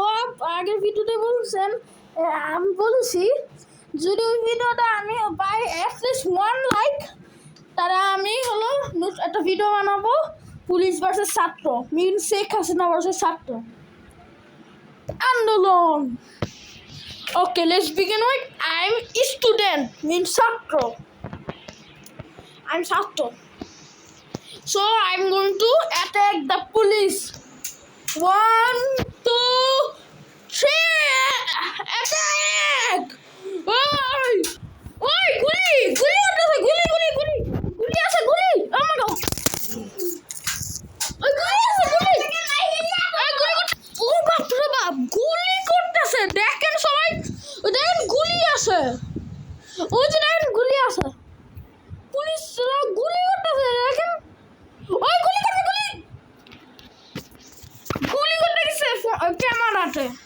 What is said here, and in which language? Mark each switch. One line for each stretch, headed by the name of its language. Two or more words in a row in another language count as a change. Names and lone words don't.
Bangla: আগের ভিডিওতে বলছেন, আমি বলছি যদি ওই ভিডিওটা আমি পাই অ্যাটলিস্ট 1 লাইক, তারা আমি হলো একটা ভিডিও বানাবো
English: police versus
Bangla: ছাত্র, মিন শেখ হাসিনা ভার্সেস ছাত্র আন্দোলন। ওকে,
English: Let's begin with I am student mean ছাত্র, I'm ছাত্র. So I'm going to attack the police. 1, 2, 3. Attack!
Bangla: ওই! ওই! গুলি! Guli আছে, গুলি, গুলি, গুলি! গুলি আছে, guli!
English: Oh my god!
Bangla: ওই, গুলি আছে, গুলি! ওই, গুলি করতে! ও বাপ রে বাপ! গুলি করতেছে! দেখেন সবাই! ওই দেখেন গুলি আছে! ওই যে দেখেন গুলি আছে! পুলিশরা গুলি করতেছে, দেখেন! ওই গুলি করতে, গুলি করতে গেছে ক্যামেরাতে।